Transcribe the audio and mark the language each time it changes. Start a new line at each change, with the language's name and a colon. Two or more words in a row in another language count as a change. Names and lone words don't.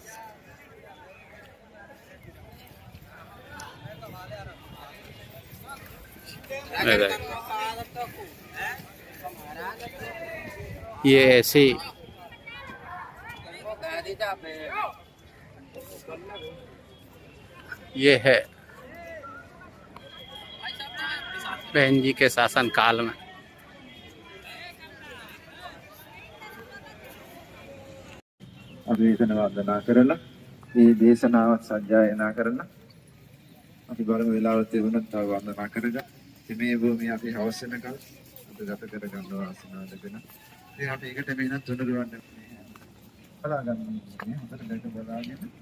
Hindi: ये ऐसी ये है बहन जी के शासन काल में।
Sinhala: අභිවදන වන්දනා කරලා මේ දේශනාව සජ්ජායනා කරලා අපි බලමු වෙලාවට තිබුණත් තව වන්දනා කරගන්න. මේ භූමිය අපි හවස වෙනකල් අද ගත කරගන්න වාසනාව ලැබෙන. ඉතින් අපි ඒකට මෙහෙනම් තුනුරුවන්න බලාගන්න ඕනේ. හොඳට දැක බලාගෙන